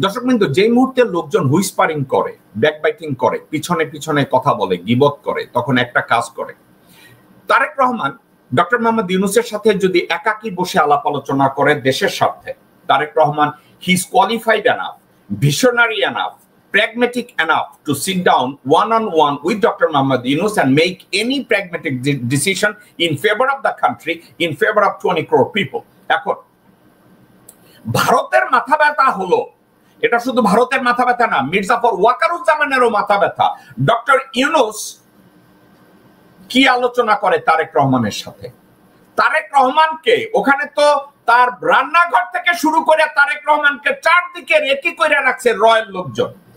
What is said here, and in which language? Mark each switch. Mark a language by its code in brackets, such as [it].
[bn] দর্শকবৃন্দ, যেই মুহূর্তে লোকজন হুইসপারিং করে, ব্যাকবাইটিং করে, পিছনে পিছনে কথা বলে, গীবত করে, তখন একটা কাজ করে। তারেক রহমান ডক্টর মোহাম্মদ ইউনূসের সাথে যদি একাকী বসে আলাপ আলোচনা করে দেশের স্বার্থে, Tarique Rahman [en] He is qualified enough, visionary enough, pragmatic enough to sit down one-on-one with Dr. Mohammad Yunus and make any pragmatic decision in favor of the country, in favor of 20 crore people. [bn] এখন ভারতের মাথা ব্যথা হলো, এটা শুধু ভারতের মাথা ব্যথা না, মির্জাফর ওয়াকারুজ্জামানেরও মাথা ব্যথা। ডক্টর ইউনূস কি আলোচনা করে তারেক রহমানের সাথে? তারেক রহমানকে ওখানে তো তার রান্নাঘর থেকে শুরু করে তারেক রহমানকে চারদিকে রেকি করে রাখছে রয়্যাল লোকজন।